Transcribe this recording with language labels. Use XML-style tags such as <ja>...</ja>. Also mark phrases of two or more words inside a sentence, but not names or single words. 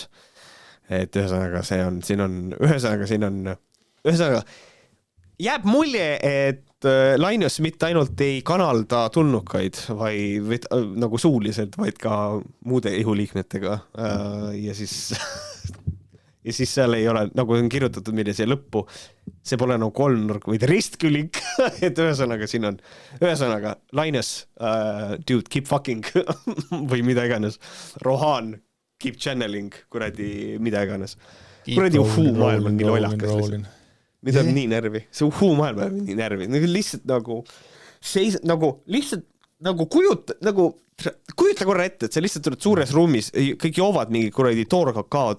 <et>Et ühesõnaga jääb mulje, et Lainus mitte ainult ei kanalda tulnukaid või nagu suuliselt, vaid ka muude ihuliikmetega ja siis seal ei ole, nagu on kirjutatud meile siia lõppu, see pole nagu kolmnurk, vaid ristkülik, et ühesõnaga siin on, Lainus,</et> <en>dude, keep fucking</en> <et>või mida iganes, Rohan,</et> <en>keep channeling,</en> <et>kuradi mida iganes. Kuradi maailm on nii lollakas lihtsalt. Mida on nii närvi. See maailm on nii närvi. Lihtsalt kujuta korra ette, et sa lihtsalt tuled suures ruumis, kõik joovad mingi kuradi toorkakaod.</et>